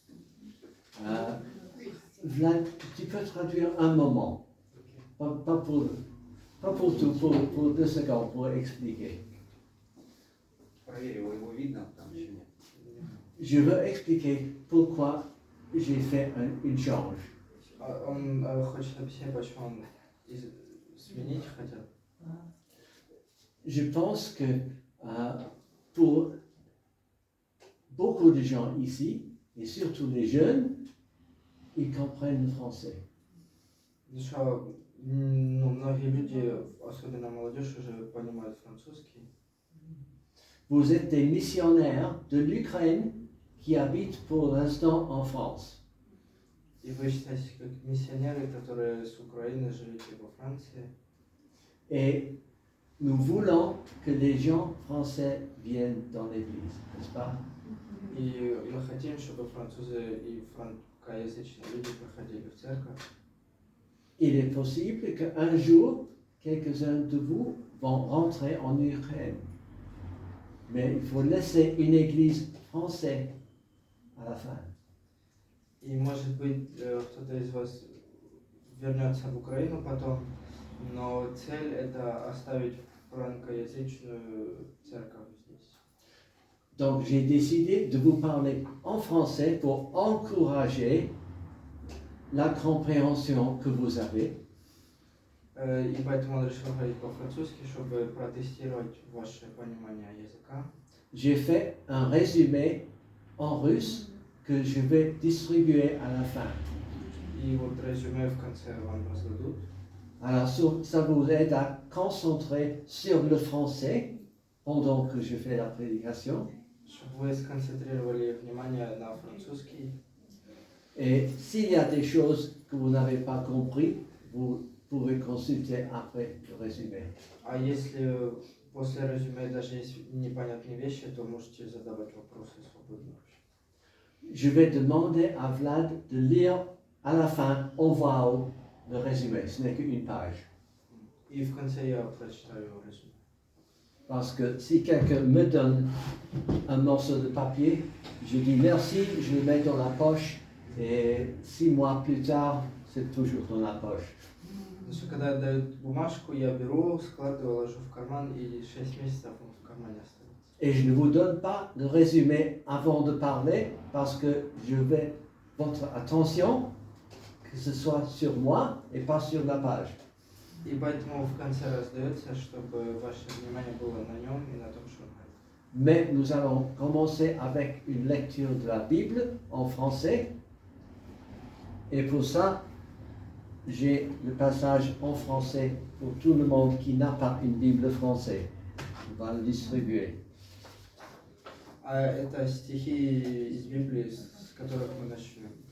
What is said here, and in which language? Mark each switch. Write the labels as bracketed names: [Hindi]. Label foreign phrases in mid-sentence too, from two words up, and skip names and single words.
[French] Vlad, tu peux traduire un moment, pas pour tout, pour 2 secondes, pour expliquer. Je veux expliquer pourquoi j'ai fait une change. [Russian] Он хочет объяснить, почему он сменить хотел. [French] Je pense que pour beaucoup de gens ici, et surtout les jeunes, ils comprennent le français. [Russian] Что, многие люди, особенно молодежь, уже понимают французский. [French] Vous êtes des missionnaires de l'Ukraine qui habitent pour l'instant en France. [Russian] И вы считаете, как миссионеры, которые с Украины живете во Франции. [French] Et nous voulons que les gens français viennent dans l'église, n'est-ce pas? [Russian] И мы хотим, чтобы французы и франкоязычные люди приходили в церковь. [French] Il est possible qu'un jour, quelques-uns de vous vont rentrer en Ukraine. Mais il faut laisser une église française à la fin. [Russian] И может быть, кто-то из вас вернется в Украину потом, но цель это оставить франкоязычную церковь здесь. [French] Donc j'ai décidé de vous parler en français pour encourager la compréhension que vous avez. [Russian] И поэтому он решил говорить по-французски, чтобы протестировать ваше понимание языка. [French] J'ai fait un résumé en russe que je vais distribuer à la fin. [Russian] И вот резюме в конце вам раздадут. [French] Alors ça vous aide à concentrer sur le français pendant que je fais la prédication. [Russian] Чтобы вы сконцентрировали внимание на французский. [French] Et s'il y a des choses que vous n'avez pas compris, vous pouvez consulter après le résumé. [Russian] А если после резюме даже есть непонятные вещи, то можете задавать вопросы свободно. [French] Je vais demander à Vlad de lire à la fin en voix haute le résumé. Ce n'est qu'une page. [Russian] И в конце я прочитаю резюме. [French] Parce que si quelqu'un me donne un morceau de papier, je dis merci, je le mets dans la poche et 6 mois plus tard, c'est toujours dans la poche. [Russian] Потому что когда дают бумажку, я беру, складываю, ложу в карман и 6 месяцев он в кармане остается. [French] Et je ne vous donne pas le résumé avant de parler parce que je veux votre attention, que ce soit sur moi et pas sur la page. [Russian] И поэтому в конце раздается, чтобы ваше внимание было на нем и на том, что он говорит. [French] Mais nous allons commencer avec une lecture de la Bible en français. Et pour ça, j'ai le passage en français pour tout le monde qui n'a pas une Bible française. On va le distribuer. [Russian] А это стихи из Библии, с которых мы начнем.